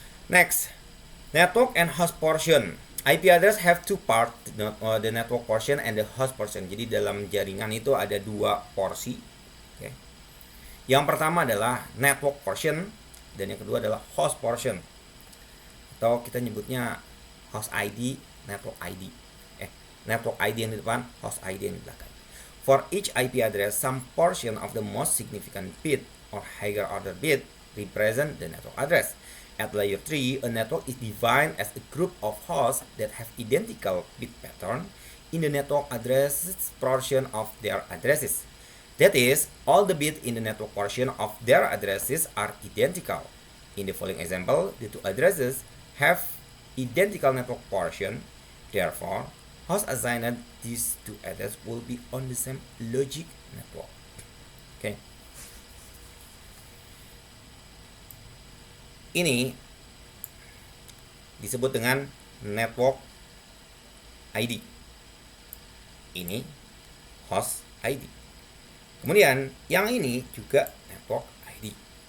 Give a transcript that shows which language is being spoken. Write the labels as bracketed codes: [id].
[en] Next, network and host portion. IP address have two part, the network portion and the host portion. [id] Jadi dalam jaringan itu ada dua porsi. Okay. Yang pertama adalah network portion dan yang kedua adalah host portion. Atau kita nyebutnya host ID, network ID. Network ID yang di depan, host ID yang di belakang. [en] For each IP address, some portion of the most significant bit or higher order bit represent the network address. At layer 3, a network is defined as a group of hosts that have identical bit pattern in the network address portion of their addresses. That is, all the bits in the network portion of their addresses are identical. In the following example, the two addresses have identical network portion. Therefore, host assigned these two addresses will be on the same logic network. Okay. [id] Ini disebut dengan network ID. Ini host ID. Kemudian yang ini juga network ID.